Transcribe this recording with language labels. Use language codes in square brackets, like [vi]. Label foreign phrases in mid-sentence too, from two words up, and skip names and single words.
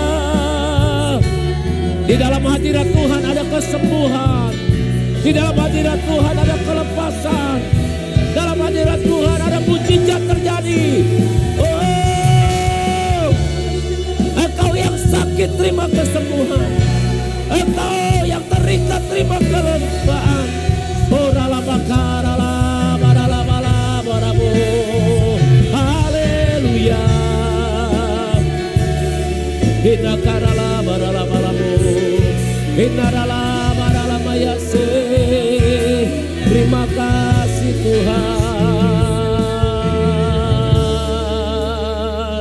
[id] Di dalam hadirat Tuhan ada kesembuhan. Di dalam hadirat Tuhan ada kelepasan. Dalam hadirat Tuhan ada mujizat terjadi. Oh, engkau yang sakit terima kesembuhan. Engkau yang terikat terima kelembaan. Orala bakara la barala bala barabu. Haleluya. Hina karala barala balabu. Hina rala barala mayase. Terima kasih Tuhan.